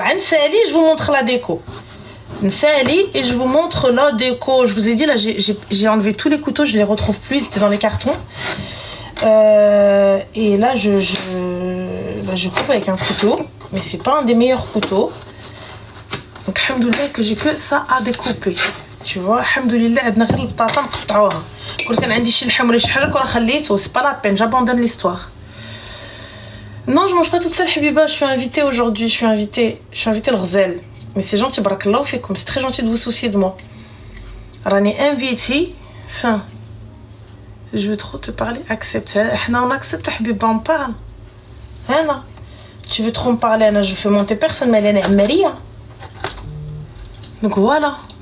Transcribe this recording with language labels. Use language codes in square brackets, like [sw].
[fr] Nsali, je vous montre la déco. Nsali, et je vous montre la déco. Je vous ai dit, là, j'ai enlevé tous les couteaux, je les retrouve plus, ils étaient dans les cartons. Et là, je coupe avec un couteau, mais c'est pas un des meilleurs couteaux. Donc, alhamdoulilah, que j'ai que ça à découper. [ar] Tu vois, alhamdoulilah, عندنا غير البطاطا نقطعوها. كل كان عندي شي لحم ولا شي حاجة كون خليته, [fr] c'est pas la peine, j'abandonne l'histoire. Non, je mange pas toute seule, Habiba. Je suis invitée aujourd'hui. Je suis invitée le Rzel. Mais c'est gentil, barakallahu fikum. C'est très gentil de vous soucier de moi. Rani invitée. Enfin, je veux trop te parler. Accepte. On accepte, Habiba, on parle. Hein, tu veux trop me parler, Anna, je fais monter personne, mais elle est Maria. Donc voilà.